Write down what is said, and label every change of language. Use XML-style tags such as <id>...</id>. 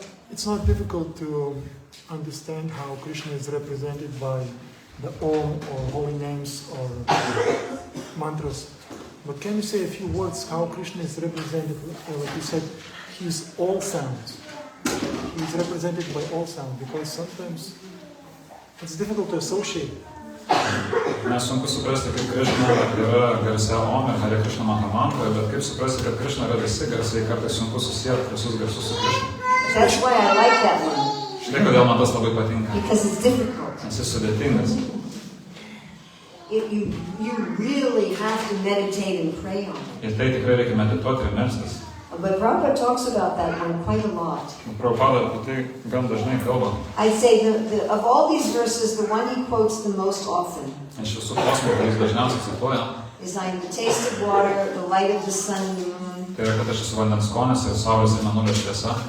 <en>It's not difficult to understand how Krishna is represented by the Om or holy names or mantras. But can you say a few words how Krishna is represented? Like you said, he's all sounds. He's represented by all sounds because sometimes it's difficult to associate.</en> <lt>Nes sunku suprasti, kaip Krishna yra garsia Om ir Hare Krishna Mahamantra, bet kaip suprasti, kad Krishna yra visi garsiai, kartais sunku susijęti visus garsus su Krishna.</lt> <en>That's why I like that one.</en> <lt>Štai kodėl man tas labai patinka.</lt> <en>Because it's difficult.</en> <lt>Nes jis sudėtingas.</lt> <en>You really have to meditate and pray on it.</en> <lt>Ir tai tikrai reikia medituoti ir melstis.</lt> <en>But Prabhupada talks about that one quite a lot.</en> <lt>Prabhupada apie tai gan dažnai kalba.</lt> <en>I'd say of all these verses, the one he quotes the most often</en> <lt>Iš visų posmų, kuris dažniausiai cituoja,</lt> <en>is I am the taste of water, the light of the sun and the moon,</en> <lt>Tai yra, kad aš esu vandens skonis ir saulės ir mėnulio šviesa.</lt>